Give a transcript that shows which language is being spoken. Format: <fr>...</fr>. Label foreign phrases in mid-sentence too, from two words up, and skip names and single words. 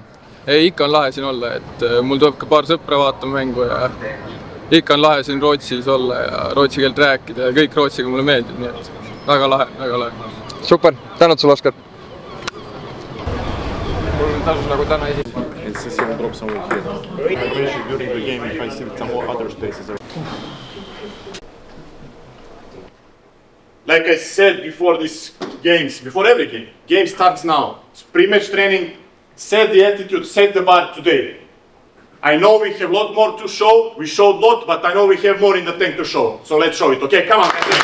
<et>Ei, ikka on lahe siin olla, et mul tuleb ka paar sõpra vaatama mängu ja ikka on lahe siin Rootsis olla ja rootsi keelt rääkida ja kõik Rootsiga mulle meeldib, nii et väga lahe, väga lahe. Super, tänud sulle, Oskar! Mul tasus nagu täna esimene.</et> <en>It's the same drop somewhere here. I mentioned during the game if I see some other spaces. Like I said before these games, before every game, game starts now. It's pre-match training, set the attitude, set the bar today. I know we have a lot more to show, we showed a lot, but I know we have more in the tank to show. So let's show it, okay? Come on!</en>